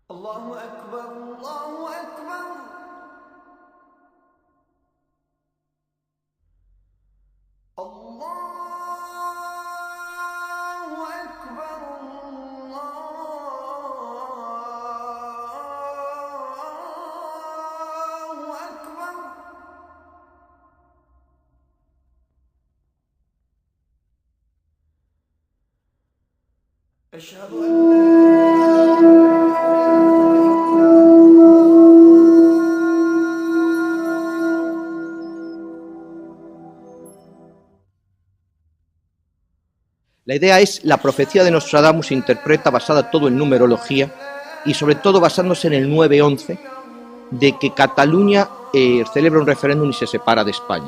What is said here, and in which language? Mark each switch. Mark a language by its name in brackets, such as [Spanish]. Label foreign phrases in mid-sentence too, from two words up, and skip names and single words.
[Arabic] الله أكبر الله أكبر الله أكبر الله أكبر أشهد أن [Spanish] La idea es, la profecía de Nostradamus se interpreta basada todo en numerología y sobre todo basándose en el 9-11 de que Cataluña celebra un referéndum y se separa de España.